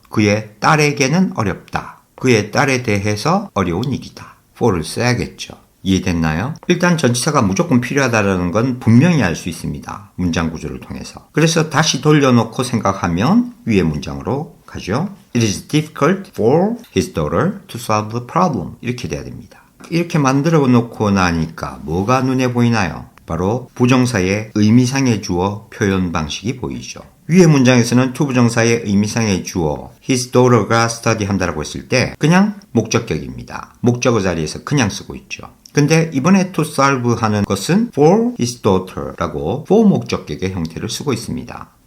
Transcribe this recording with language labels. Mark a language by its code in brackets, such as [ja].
[ko] 그의 딸에게는 어렵다. 그의 딸에 대해서 어려운 일이다. for를 써야겠죠. 이해됐나요? 일단 전치사가 무조건 필요하다는 건 분명히 알 수 있습니다. 문장 구조를 통해서. 그래서 다시 돌려놓고 생각하면 위의 문장으로 가죠. [en] It is difficult for his daughter to solve the problem. [ko] 이렇게 돼야 됩니다. 이렇게 만들어 놓고 나니까 뭐가 눈에 보이나요? 바로 부정사의 의미상의 주어 표현 방식이 보이죠. 위의 문장에서는 투부정사의 의미상의 주어 his daughter가 study 한다라고 했을 때 그냥 목적격입니다. 목적어 자리에서 그냥 쓰고 있죠. 근데 이번에 [en] to solve [ko] 하는 것은 [en] for his daughter [ko] 라고 for 목적격의 형태를 쓰고 있습니다.